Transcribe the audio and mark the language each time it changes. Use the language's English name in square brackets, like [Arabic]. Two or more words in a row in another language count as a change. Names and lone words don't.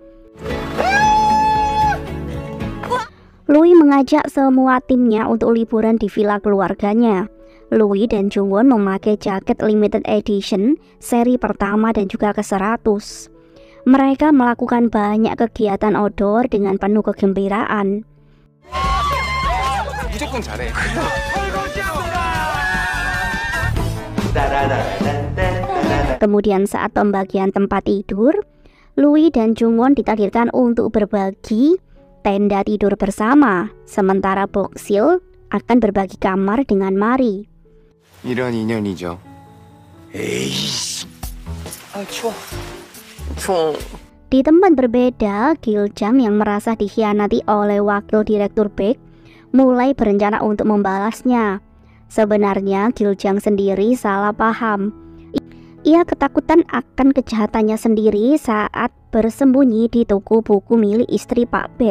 [Indonesian] Louis mengajak semua timnya untuk liburan di villa keluarganya. Louis dan Jungwon memakai jaket [English] limited edition [Indonesian] seri pertama dan juga ke-100. Mereka melakukan banyak kegiatan outdoor dengan penuh kegembiraan. [Korean] 무조건 잘해. [Indonesian] Kemudian saat pembagian tempat tidur, Louis dan Jungwon ditakdirkan untuk berbagi tenda tidur bersama. Sementara Boksil akan berbagi kamar dengan Mari. [Korean] 이런 인연이죠. 에이씨. 아, 추워. [Indonesian] Di tempat berbeda, Giljang yang merasa dikhianati oleh wakil direktur Baek mulai berencana untuk membalasnya. Sebenarnya Giljang sendiri salah paham. Ia ketakutan akan kejahatannya sendiri saat bersembunyi di toko buku milik istri Pak Baek.